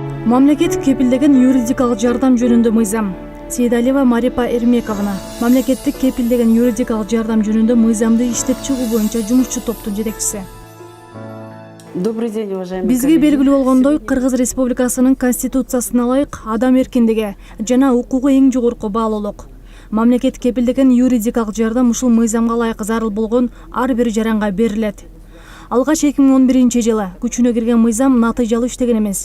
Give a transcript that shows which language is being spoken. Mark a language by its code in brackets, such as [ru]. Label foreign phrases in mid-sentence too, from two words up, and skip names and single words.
[ky] Мамлекет кепилдеген юридикалык жардам жөнүндө мыйзам. Сейдалиева Марипа Эрмековна мамлекеттик кепилдеген юридикалык жардам жөнүндө мыйзамды иштеп чыгуу боюнча жумушчу топтун жетекчиси. [ru] Добрый день, уважаемые [ky] Бизге [ru] коллеги. [ky] белгилүү болгондой, Кыргыз Республикасынын конституциясына ылайык адам эркиндиги жана укугу эң жогорку баалуулук. Мамлекет кепилдеген юридикалык жардам ушул мыйзамга ылайык зарыл болгон ар бир жаранга берилет. Алгач 2011-жылы күчүнө кирген мыйзам натыйжалуу иштеген эмес.